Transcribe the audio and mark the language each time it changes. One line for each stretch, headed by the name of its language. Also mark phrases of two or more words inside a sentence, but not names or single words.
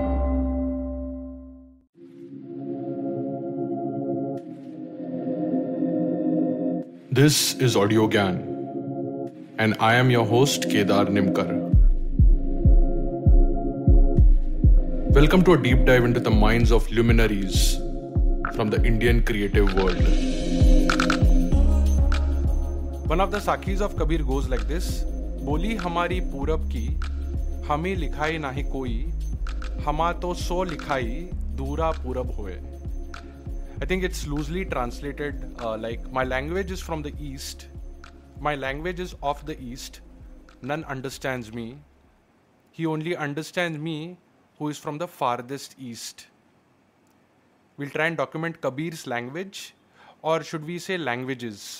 English: This is Audio Gyan, and I am your host Kedar Nimkar. Welcome to a deep dive into the minds of luminaries from the Indian creative world. One of the Sakhis of Kabir goes like this:
Hindi: बोली हमारी पूरब की हमें लिखाई नाही कोई, हमा तो सो लिखाई दूरा पूरब होए.
English: I think it's loosely translated like, my language is from the east, my language is of the east, none understands me, he only understands me who is from the farthest east. We'll try and document Kabir's language, or should we say languages.